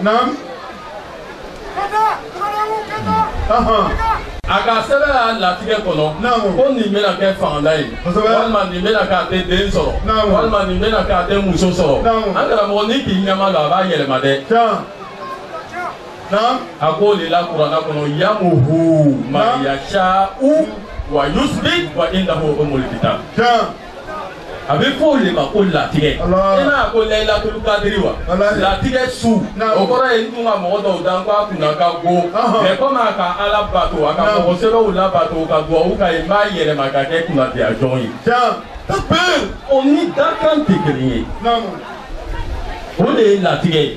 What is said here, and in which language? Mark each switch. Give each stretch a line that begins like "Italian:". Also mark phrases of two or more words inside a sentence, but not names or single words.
Bambara: A ka sɛbɛn y'a latigɛ kɔnɔ. Ko nin bɛna kɛ fangada ye. Walima nin bɛna k'a tɛ den sɔrɔ. Walima nin bɛna k'a tɛ muso sɔrɔ. An karamɔgɔ ni k'i ɲama don a b'a yɛlɛma dɛ. A ko de la kuranna kɔnɔ
Arabic: يمحو ما يشاء ويثبت وعنده أم الكتاب.
Bambara: A bɛ fɔ o de ma ko latigɛ. I n'a ko Layilatul Kadiri wa? Latigɛ su. O kɔrɔ ye n tun ka mɔgɔ dɔw dan ko a kunna ka go.
French: Mais comme
Bambara: a ka Ala bato a ka mɔgɔ sɛbɛnw labato ka duwawu k'a ye n b'a yɛlɛma ka kɛ kunnadiya jɔn ye. O ni dakan tɛ kelen ye. O de ye latigɛ ye.